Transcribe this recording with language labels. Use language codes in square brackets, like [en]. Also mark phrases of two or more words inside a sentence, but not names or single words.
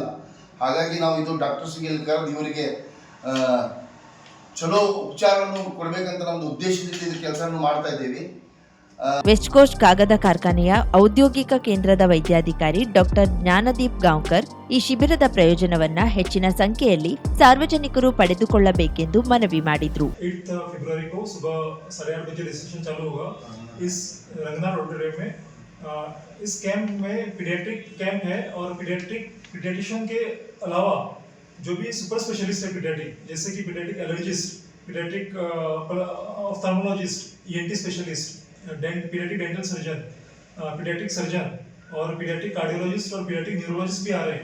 [kn] ಹಾಗಾಗಿ ನಾವು ಇದು ಡಾಕ್ಟರ್ಸ್ಗೆ ಕರೆದು ಇವರಿಗೆ ಚಲೋ ಉಪಚಾರವನ್ನು ಕೊಡಬೇಕಂತ ನಮ್ಮದು ಉದ್ದೇಶದಿಂದ ಇದು ಕೆಲಸವನ್ನು ಮಾಡ್ತಾ ಇದ್ದೀವಿ. ವೆಸ್ಟ್ ಕೋಸ್ಟ್ ಕಾಗದ ಕಾರ್ಖಾನೆಯ ಔದ್ಯೋಗಿಕ ಕೇಂದ್ರದ ವೈದ್ಯಾಧಿಕಾರಿ ಡಾಕ್ಟರ್ ಜ್ಞಾನದೀಪ್ ಗಾಂವ್ಕರ್ ಈ ಶಿಬಿರದ ಪ್ರಯೋಜನವನ್ನ ಹೆಚ್ಚಿನ ಸಂಖ್ಯೆಯಲ್ಲಿ ಸಾರ್ವಜನಿಕರು ಪಡೆದುಕೊಳ್ಳಬೇಕೆಂದು ಮನವಿ ಮಾಡಿದ್ರು. [hi] 8 फरवरी को सुबह 8:30 बजे रजिस्ट्रेशन चालू होगा इस रंगनाथ ऑडिटोरियम में. इस कैंप में [en] pediatric camp [hi] है और पीडियाट्रिशियन के अलावा जो भी [en] super specialist [hi] है पीडियाट्रिक, जैसे कि [en] pediatric allergist, pediatric ophthalmologist, ENT specialist, pediatric dental surgeon, pediatric surgeon [hi] और [en] pediatric cardiologist [hi] और [en] pediatric neurologist [hi] भी आ रहे हैं.